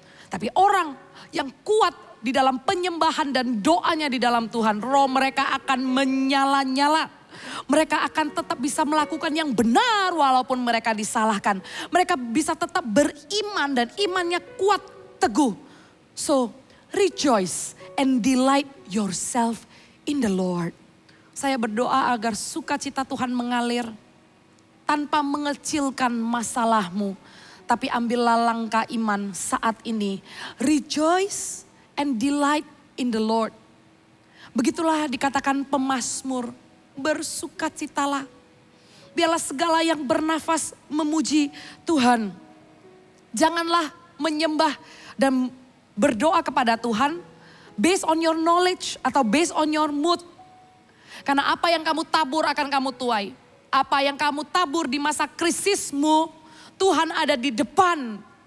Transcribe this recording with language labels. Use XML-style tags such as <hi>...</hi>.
<id>Tapi orang yang kuat di dalam penyembahan dan doanya di dalam Tuhan, roh mereka akan menyala-nyala. Mereka akan tetap bisa melakukan yang benar walaupun mereka disalahkan. Mereka bisa tetap beriman dan imannya kuat, teguh.</id> <en>So, rejoice and delight yourself in the Lord.</en> <id>Saya berdoa agar sukacita Tuhan mengalir tanpa mengecilkan masalahmu. Tapi ambillah langkah iman saat ini.</id> <en>Rejoice and delight in the Lord.</en> <id>Begitulah dikatakan pemazmur. Bersukacitalah. Biarlah segala yang bernafas memuji Tuhan. Janganlah menyembah dan berdoa kepada Tuhan</id> <en>based on your knowledge</en> <id>atau</id> <en>based on your mood.</en> <id>Karena apa yang kamu tabur akan kamu tuai. Apa yang kamu tabur di masa krisismu, Tuhan ada di depan.</id>